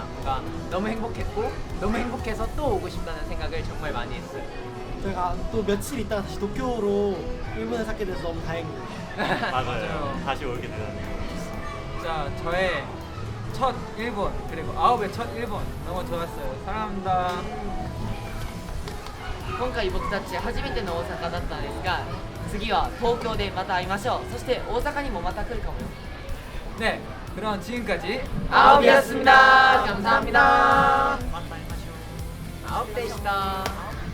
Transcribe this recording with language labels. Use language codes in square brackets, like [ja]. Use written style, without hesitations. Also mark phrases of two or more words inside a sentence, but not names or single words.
[ko] 뭔가 너무 행복했고 너무 행복해서 또 오고 싶다는 생각을 정말 많이 했어요. 저희가 또 며칠 있다가 다시 도쿄로 일본에 살게 돼서 너무 다행이에요. 맞아요. 다시 오게 되었네요. 자, 저의 첫 일본 그리고 아홉의 첫 일본 너무 좋았어요. 사랑합니다. [ja] 今回僕たち初めての大阪だったんですが次は東京でまた会いましょうそして大阪にもまた来るかもよ [ko] 네, 그럼 지금까지 아홉이었습니다 감사합니다 만나요. 아홉 대시다.